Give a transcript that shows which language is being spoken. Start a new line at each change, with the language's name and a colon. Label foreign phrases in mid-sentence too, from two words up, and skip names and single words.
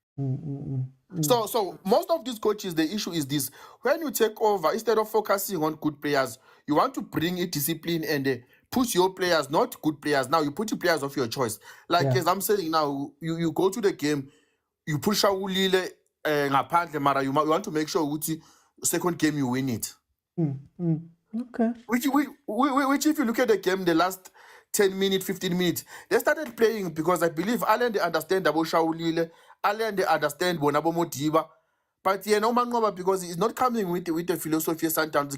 English: So most of these coaches, the issue is this: when you take over, instead of focusing on good players, you want to bring a discipline and put your players, not good players. Now you put your players of your choice. Like as I'm saying now, you go to the game, you push out
Zulu: Ulile ngaphandle mara
English: you want to make sure Uti second game you win it. Okay. Which if you look at the game, the last 10 minutes, 15 minutes, they started playing because I believe Ahly they understand about Shaulile, Ahly they understand Bonabo Motiba, but no Manqoba because it's not coming with the philosophy sometimes.